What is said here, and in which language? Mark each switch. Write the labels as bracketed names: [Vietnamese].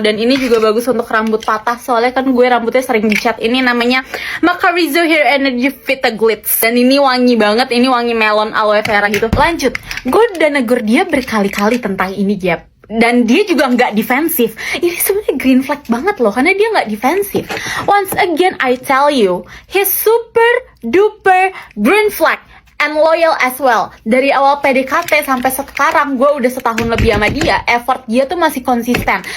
[Indonesian] Dan ini juga bagus untuk rambut patah, soalnya kan gue rambutnya sering dicat. Ini namanya Macarizo Hair Energy Vita Glitz. Dan ini wangi banget, ini wangi melon aloe vera gitu. Lanjut, gue udah negur dia berkali-kali tentang ini Gap. Dan dia juga nggak defensif. Ini sebenarnya green flag banget loh, karena dia nggak defensif. [English] Once again I tell you, he's super duper green flag and loyal as well. [Indonesian] Dari awal PDKT sampai sekarang, gue udah setahun lebih sama dia. Effort dia tuh masih konsisten.